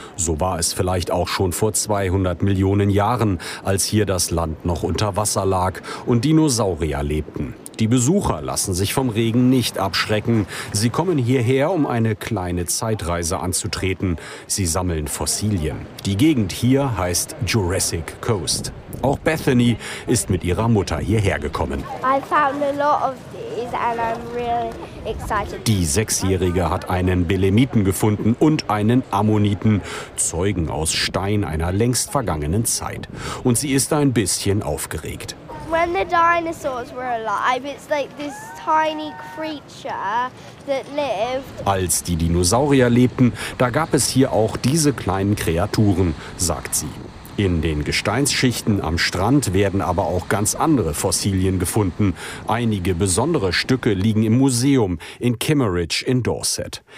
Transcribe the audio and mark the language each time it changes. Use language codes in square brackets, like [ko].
[de] So war es vielleicht auch schon vor 200 Millionen Jahren, als hier das Land noch unter Wasser lag und Dinosaurier lebten. Die Besucher lassen sich vom Regen nicht abschrecken. Sie kommen hierher, um eine kleine Zeitreise anzutreten. Sie sammeln Fossilien. Die Gegend hier heißt Jurassic Coast. Auch Bethany ist mit ihrer Mutter hierher gekommen. [en] I found a lot of these and I'm really excited. [de] Die 6-Jährige hat einen Belemniten gefunden und einen Ammoniten. Zeugen aus Stein einer längst vergangenen Zeit. Und sie ist ein bisschen aufgeregt. [en] When the dinosaurs were alive, it's like this tiny creature that lived. [de] Als die Dinosaurier lebten, da gab es hier auch diese kleinen Kreaturen, sagt sie. In den Gesteinsschichten am Strand werden aber auch ganz andere Fossilien gefunden. Einige besondere Stücke liegen im Museum in Kimmeridge in Dorset.